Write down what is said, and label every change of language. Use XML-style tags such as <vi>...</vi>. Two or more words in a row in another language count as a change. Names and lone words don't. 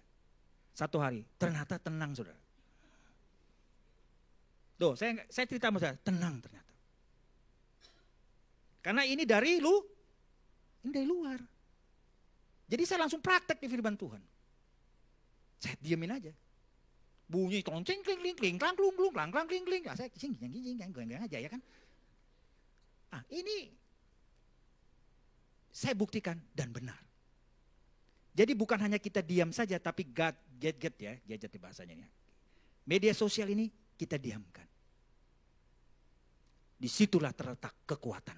<id>Satu hari, ternyata tenang saudara. Tuh, saya cerita sama saudara, tenang ternyata. Karena ini dari luar. Jadi saya langsung praktek di firman Tuhan. Saya diamin aja. Bunyi tonceng kling kling kling klang klung klung klang klang kling kling. Saya gini aja ya kan. Ah, ini saya buktikan dan benar. Jadi bukan hanya kita diam saja, tapi gadget ya, gadget di bahasanya ini. Media sosial ini kita diamkan. Disitulah terletak kekuatanmu.</id>